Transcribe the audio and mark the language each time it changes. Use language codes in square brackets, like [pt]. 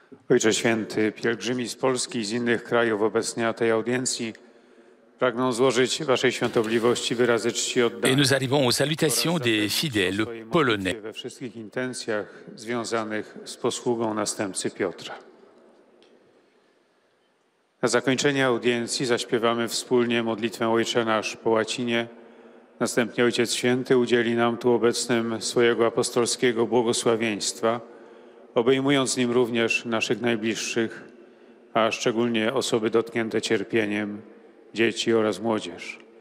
[pl] Ojcze Święty, pielgrzymi z Polski i z innych krajów obecnie na tej audiencji pragną złożyć Waszej Świątobliwości wyrazy czci oddania. [fr] Et nous arrivons aux salutations des fidèles polonais. [pl] We wszystkich intencjach związanych z posługą następcy Piotra. Na zakończenie audiencji zaśpiewamy wspólnie modlitwę Ojcze Nasz po łacinie. Następnie Ojciec Święty udzieli nam tu obecnym swojego apostolskiego błogosławieństwa, obejmując nim również naszych najbliższych, a szczególnie osoby dotknięte cierpieniem, dzieci oraz młodzież.